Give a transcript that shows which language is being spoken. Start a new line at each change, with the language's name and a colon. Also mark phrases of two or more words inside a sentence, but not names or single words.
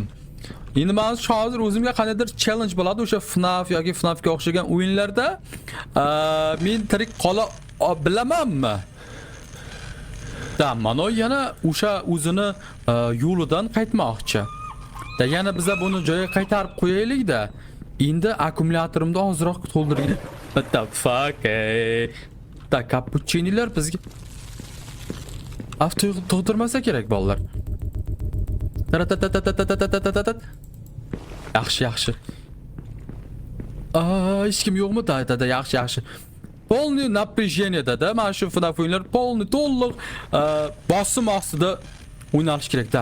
Uzbek: Endi men hozir o'zimga qanaqadir challenge bo'ladi o'sha FNAF yoki FNAFga o'xshagan o'yinlarda men tirik qola bilamanmi? Da, mana yana o'sha o'zini yo'lidan qaytmoqchi. Da yana biza buni joyiga qaytarib qo'yaylik-da. Endi akkumulyatorimizni ozroq to'ldirgan.
English: What the fuck?
Uzbek: Da cappuccinolar bizga avto to'ldirmasa kerak bolalar. Yaxshi. Hech kim yo'qmi? Da, yaxshi. Polni напряжениеda, mana shu FNAF o'yinlar polni to'liq bosim ostida o'ynalish kerak-da.